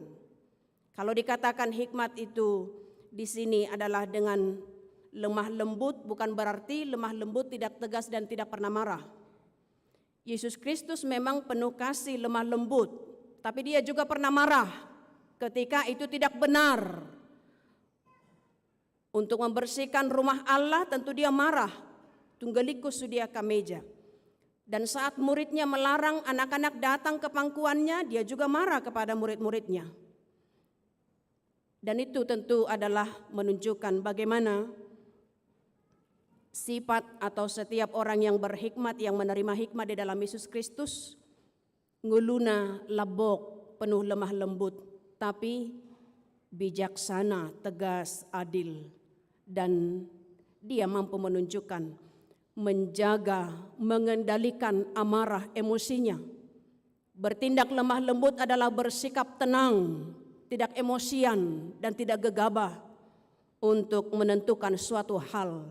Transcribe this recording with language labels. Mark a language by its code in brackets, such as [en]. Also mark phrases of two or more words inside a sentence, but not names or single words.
[id] Kalau dikatakan hikmat itu di sini adalah dengan lemah lembut, bukan berarti lemah lembut tidak tegas dan tidak pernah marah. Yesus Kristus memang penuh kasih, lemah lembut, tapi dia juga pernah marah ketika itu tidak benar. Untuk membersihkan rumah Allah tentu dia marah. Tunggalikus sudia kameja. Dan saat muridnya melarang anak-anak datang ke pangkuannya, dia juga marah kepada murid-muridnya. Dan itu tentu adalah menunjukkan bagaimana sifat atau setiap orang yang berhikmat, yang menerima hikmat di dalam Yesus Kristus, nguluna, labok, penuh lemah lembut, tapi bijaksana, tegas, adil, dan dia mampu menunjukkan, menjaga, mengendalikan amarah emosinya. Bertindak lemah lembut adalah bersikap tenang, tidak emosian, dan tidak gegabah untuk menentukan suatu hal.